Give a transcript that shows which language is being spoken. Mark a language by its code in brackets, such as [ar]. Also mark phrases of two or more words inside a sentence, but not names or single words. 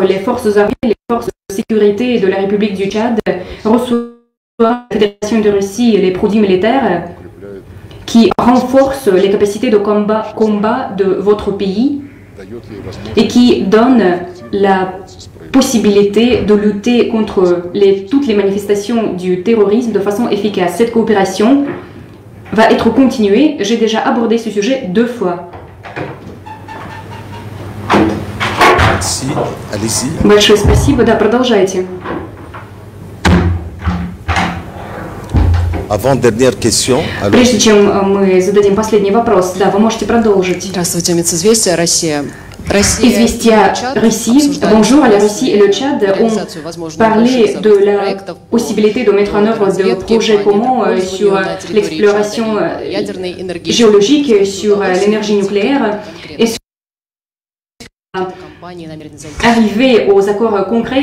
[fr] Les forces armées, les forces de sécurité de la République du Tchad reçoivent de la Fédération de Russie les produits militaires qui renforcent les capacités de combat de votre pays et qui donnent la possibilité de lutter contre toutes les manifestations du terrorisme de façon efficace. Cette coopération va être continuée. J'ai déjà abordé ce sujet 2 fois. Merci. Allez-y. [ru] Большое спасибо. Да, продолжайте. [fr] Avant-dernière question. [ru] Прежде чем мы зададим последний вопрос, да, вы можете продолжить. Здравствуйте, Мецизвестия, Россия. [fr] Известия Russie. Bonjour, la Russie et le Tchad ont parlé de la possibilité de mettre en œuvre des projets communs sur l'exploration géologique, sur l'énergie nucléaire et sur arriver aux accords concrets?